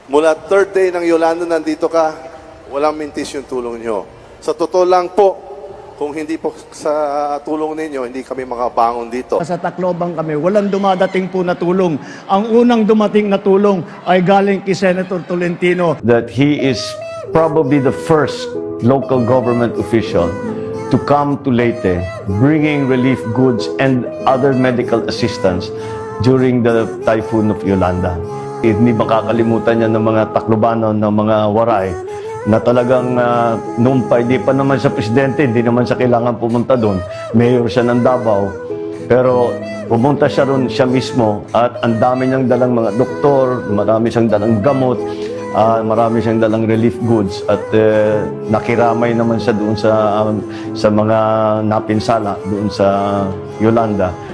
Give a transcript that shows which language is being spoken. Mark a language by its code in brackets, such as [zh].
[tl] Mula third day ng Yolanda, nandito ka, walang mintis yung tulong nyo. Sa totoo lang po, kung hindi po sa tulong ninyo, hindi kami makabangon dito. Sa Tacloban kami, walang dumadating po na tulong. Ang unang dumating na tulong ay galing kay Senator Tolentino. [en] That he is probably the first local government official to come to Leyte bringing relief goods and other medical assistance during the typhoon of Yolanda. [tl] Hindi makakalimutan niya ng mga Taclobanon, ng mga Waray, na talagang noon pa, hindi pa naman siya presidente, hindi naman siya kailangan pumunta doon. Mayor siya ng Davao. Pero pumunta siya ron siya mismo at ang dami niyang dalang mga doktor, marami siyang dalang gamot, marami siyang dalang relief goods at nakiramay naman siya doon sa mga napinsala doon sa Yolanda.